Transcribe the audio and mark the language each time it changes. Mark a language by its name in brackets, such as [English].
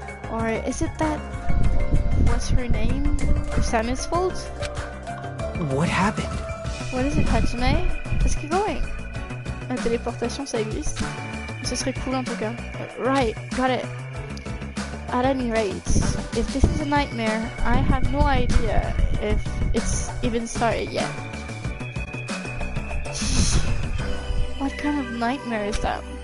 [English] Or is it that, what's her name, Usami's fault? What happened? What is it, Hajime? Let's keep going. [French] La téléportation, ça existe. Ce serait cool en tout cas. [English] Right, got it. At any rate, if this is a nightmare, I have no idea if it's even started yet. What kind of nightmare is that?